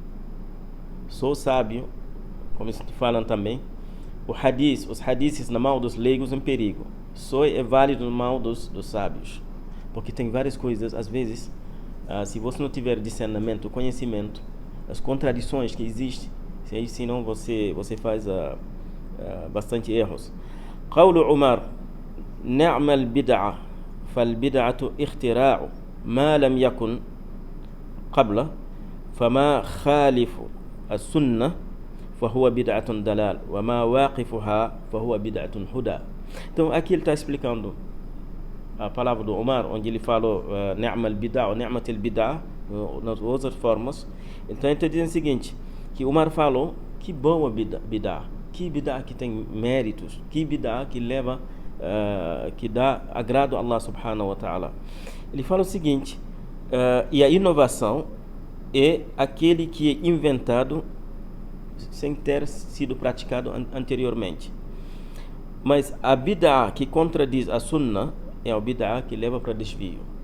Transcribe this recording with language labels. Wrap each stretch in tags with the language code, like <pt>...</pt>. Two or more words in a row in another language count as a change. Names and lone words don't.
<pt>Sou sábio, como falam também, os hadiths na mão dos leigos é um perigo. Só é válido na mão dos sábios, porque tem várias coisas, às vezes, se você não tiver discernimento, conhecimento, as contradições que existem, senão você faz bastante erros.</pt> <ar>قول عمر، نعم البدعة, فالبدعة اختراع ما لم يكن قبله فما خالف السنة فهو بدعة دلال وما واقفها فهو بدعة هدى.</ar> <pt>Então aqui ele está explicando a palavra do Umar, onde ele falou</pt> <ar>نعم البدعة</ar> <pt>ou</pt> <ar>نعمة البدعة</ar> <pt>nas outras formas. Então ele está dizendo o seguinte, que Umar falou que boa bid'ah, que bid'ah que tem méritos, que bid'ah que leva que dá agrado a Allah</pt> <ar>سبحانه وتعالى.</ar> <pt>Ele fala o seguinte, e a inovação é aquele que é inventado sem ter sido praticado anteriormente. Mas a bid'ah que contradiz a sunnah é a bid'ah que leva para desvio.</pt>